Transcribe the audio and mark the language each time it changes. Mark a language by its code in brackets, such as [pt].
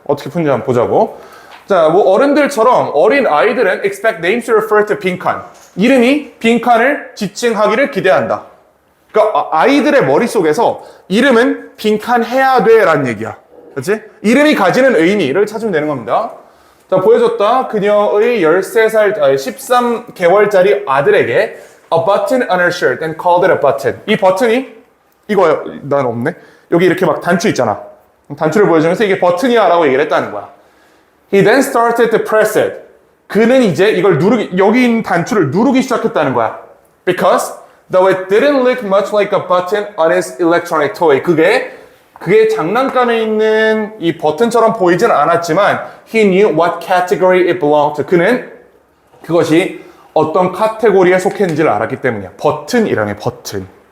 [ko] 어떻게 푸는지 한번 보자고. 자, 뭐 어른들처럼 어린 아이들은 [en] expect names to refer to [ko] 빈칸. 이름이 빈칸을 지칭하기를 기대한다. 그러니까 아이들의 머릿속에서 이름은 빈칸 해야 돼 라는 얘기야. 그렇지? 이름이 가지는 의미를 찾으면 되는 겁니다. 자, 보여줬다. 그녀의 13개월짜리 아들에게 [en] a button on her shirt and called it a button. [ko] 이 버튼이 이거요. 난 없네. 여기 이렇게 막 단추 있잖아. 단추를 보여주면서 이게 버튼이야 라고 얘기를 했다는 거야. [en] He then started to press it. [ko] 그는 이제 이걸 여기 있는 단추를 누르기 시작했다는 거야. [en] Because though it didn't look much like a button on his electronic toy. [ko] 그게 장난감에 있는 이 버튼처럼 보이진 않았지만 [en] he knew what category it belonged to. [ko] 그는 그것이 어떤 카테고리에 속했는지를 알았기 때문이야. 버튼이라며 버튼.